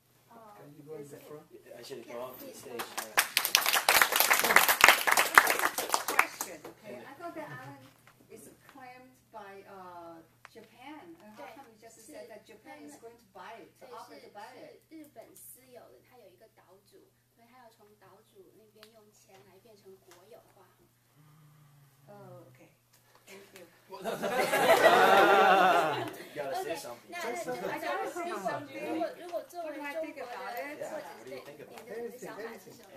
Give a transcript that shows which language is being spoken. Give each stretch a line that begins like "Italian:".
English: Can you go in the front? I should go off the stage. Question. Okay, I thought that island is claimed by Japan. And how come you just said that Japan is going to buy it, to offer to buy it?
Chinese: 日本私有的，它有一个岛主，所以它要从岛主那边用钱来变成国有化。
English: Oh, okay. Thank you. You gotta say something. 那I gotta say something.
Chinese: 如果作为中国的，或者你的想法是什么？